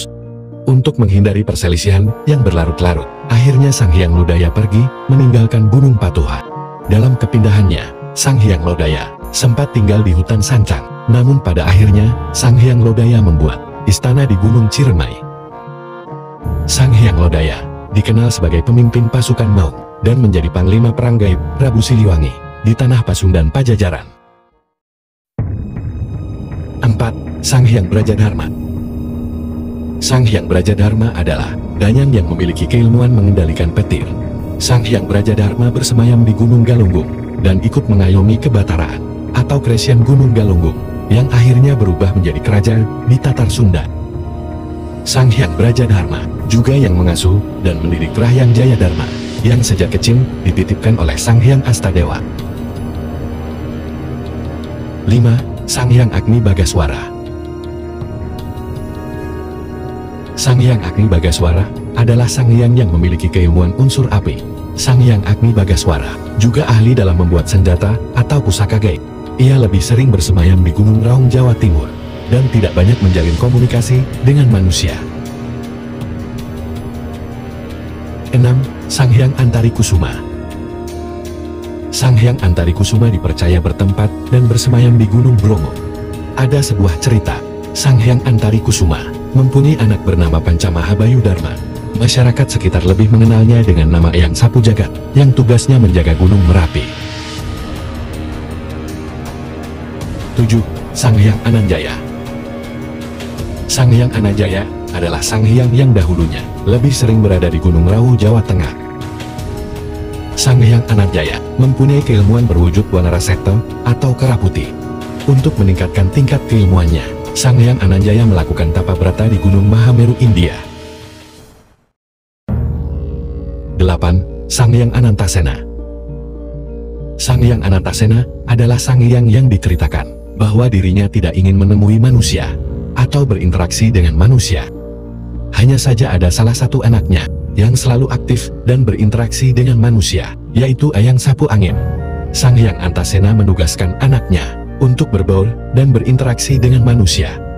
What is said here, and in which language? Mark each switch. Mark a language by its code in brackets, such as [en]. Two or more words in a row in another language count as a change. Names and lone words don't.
[id] Untuk menghindari perselisihan yang berlarut-larut, akhirnya Sanghyang Lodaya pergi meninggalkan Gunung Patuha. Dalam kepindahannya, Sanghyang Lodaya sempat tinggal di hutan Sancang, namun pada akhirnya Sanghyang Lodaya membuat istana di Gunung Ciremai. Sang Hyang Lodaya dikenal sebagai pemimpin pasukan Maung dan menjadi panglima perang gaib Prabu Siliwangi di tanah Pasundan Pajajaran. 4. Sang Hyang Brajadharma. Sang Hyang Brajadharma adalah danyang yang memiliki keilmuan mengendalikan petir. Sang Hyang Brajadharma bersemayam di Gunung Galunggung dan ikut mengayomi kebataraan atau Kresian Gunung Galunggung yang akhirnya berubah menjadi kerajaan di Tatar Sunda. Sang Hyang Brajadharma juga yang mengasuh dan mendidik Prahyang Jayadharma yang sejak kecil dititipkan oleh Sang Hyang Astadewa. 5. Sang Hyang Agni Bagaswara. Sang Hyang Agni Bagaswara adalah sang hyang yang memiliki keilmuan unsur api. Sang Hyang Agni Bagaswara juga ahli dalam membuat senjata atau pusaka gaib. Ia lebih sering bersemayam di Gunung Raung, Jawa Timur, dan tidak banyak menjalin komunikasi dengan manusia. 6. Sang Hyang Antari Kusuma. Sang Hyang Antari Kusuma dipercaya bertempat dan bersemayam di Gunung Bromo. Ada sebuah cerita, Sang Hyang Antari Kusuma mempunyai anak bernama Pancamaha Bayu Dharma. Masyarakat sekitar lebih mengenalnya dengan nama Eyang Sapu Jagat, yang tugasnya menjaga Gunung Merapi. 7. Sang Hyang Ananjaya. Sang Hyang Ananjaya adalah sang hyang yang dahulunya lebih sering berada di Gunung Rawu, Jawa Tengah. Sang Hyang Ananjaya mempunyai keilmuan berwujud Wanarasekta atau kera putih. Untuk meningkatkan tingkat keilmuannya, Sang Hyang Ananjaya melakukan tapa brata di Gunung Mahameru, India. 8. Sang Hyang Anantasena. Sang Hyang Anantasena adalah sang hyang yang diceritakan bahwa dirinya tidak ingin menemui manusia atau berinteraksi dengan manusia. Hanya saja ada salah satu anaknya yang selalu aktif dan berinteraksi dengan manusia, yaitu Eyang Sapu Angin. Sang Hyang Antasena menugaskan anaknya untuk berbaur dan berinteraksi dengan manusia.